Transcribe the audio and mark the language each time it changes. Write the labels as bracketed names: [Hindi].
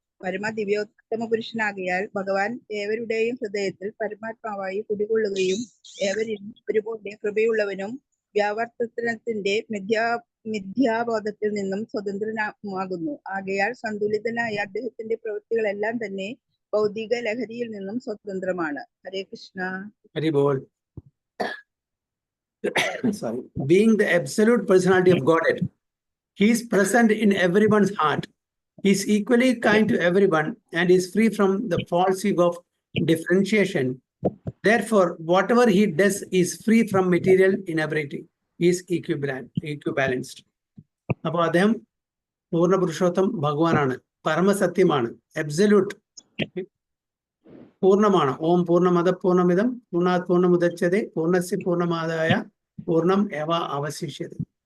[Malayalam] പരമദിവ്യോത്തമ പുരുഷനാകിയാൽ ഭഗവാൻ ഏവരുടെയും ഹൃദയത്തിൽ പരമാത്മാവായി കുടികൊള്ളുകയും ഏവരിലും ഒരുപോലെ കൃപയുള്ളവനും വ്യാവർത്തനത്തിന്റെ മിഥ്യാബോധത്തിൽ നിന്നും സ്വതന്ത്രനാകുന്നു. ആകയാൽ സന്തുലിതനായ അദ്ദേഹത്തിന്റെ പ്രവൃത്തികളെല്ലാം തന്നെ ഭൗതിക ലഹരിയിൽ നിന്നും സ്വതന്ത്രമാണ്. ഹരേ Krishna. Hari ball. [English] Sorry. Being the absolute personality of Godhead, he is present in everyone's heart. He is equally kind to everyone and is free from the false ego of differentiation. Therefore, whatever he does is free from material inability. He is equibalanced. [Malayalam] അപ്പോൾ അദ്ദേഹം പൂർണ്ണ പുരുഷോത്തം ഭഗവാനാണ്, പരമസത്യമാണ്, absolute, പൂർണ്ണമാണ്. [Sanskrit] ഓം പൂർണ്ണമദ പൂർണ്ണമിദം പൂർണ്ണാത് പൂർണ്ണമുദച്യതേ പൂർണ്ണസ്യ പൂർണ്ണമാദായ പൂർണ്ണം ഏവ അവശിഷ്യതേ.